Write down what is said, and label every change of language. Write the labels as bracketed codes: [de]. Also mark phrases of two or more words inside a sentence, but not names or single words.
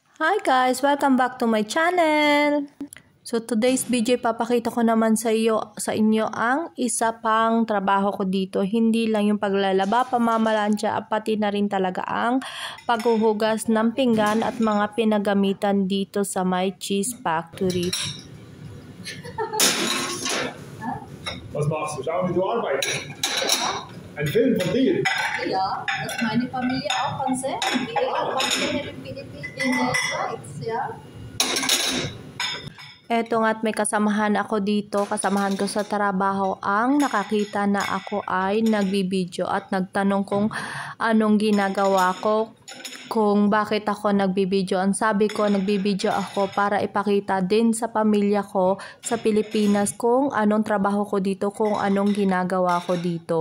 [en] Hi guys! Welcome back to my channel! So today's video, [tl] papakita ko naman sa inyo ang isa pang trabaho ko dito. Hindi lang yung paglalaba, pamamalansya, pati na rin talaga ang paghuhugas ng pinggan at mga pinagamitan dito sa [en] my cheese factory. [de] Was machst du? Schau, wie du arbeitest. Ein Film von dir? Ja, dass meine Familie auch Fernsehen. Wir arbeiten hier in der Schweiz, ja. [tl] Eto nga't may kasamahan ako dito, kasamahan ko sa trabaho ang nakakita na ako ay nagbibideo at nagtanong kung anong ginagawa ko, kung bakit ako nagbibideo. Ang sabi ko, nagbibideo ako para ipakita din sa pamilya ko sa Pilipinas kung anong trabaho ko dito, kung anong ginagawa ko dito.